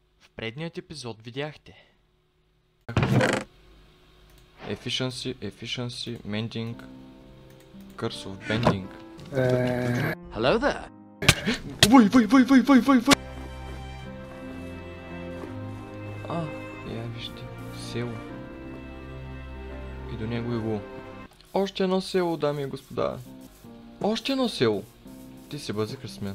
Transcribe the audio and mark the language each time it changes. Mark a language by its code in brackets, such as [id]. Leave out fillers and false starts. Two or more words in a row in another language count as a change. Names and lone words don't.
[bg] предният епизод видяхте. [en] Efficiency, mending, curse of bending. Hello there. [bg] Вой! Я вижте, село. И до него го. Още едно село, дами и господа. Още едно село. Ти се бъзикаш с мен.